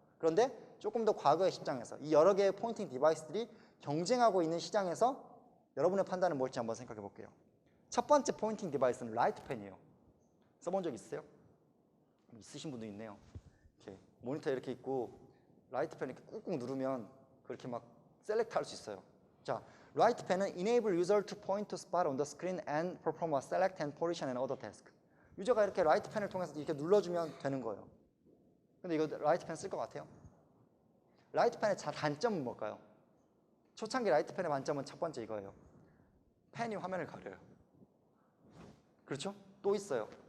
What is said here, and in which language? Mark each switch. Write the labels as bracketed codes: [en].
[ko] 그런데 조금 더 과거의 시장에서 이 여러 개의 포인팅 디바이스들이 경쟁하고 있는 시장에서 여러분의 판단은 뭘지 한번 생각해 볼게요. 첫 번째 포인팅 디바이스는 라이트펜이에요. 써본 적 있으세요? 있으신 분도 있네요. 이렇게 모니터 이렇게 있고 라이트펜 이렇게 꾹꾹 누르면 그렇게 막 셀렉트 할 수 있어요. 자, 라이트펜은 [en] enable user to point to spot on the screen and perform a select and position and other task. [ko] 유저가 이렇게 라이트펜을 통해서 이렇게 눌러주면 되는 거예요. 근데 이거 라이트펜 쓸 것 같아요? 라이트펜의 단점은 뭘까요? 초창기 라이트펜의 단점은 첫 번째 이거예요. 펜이 화면을 가려요. 그렇죠? 또 있어요.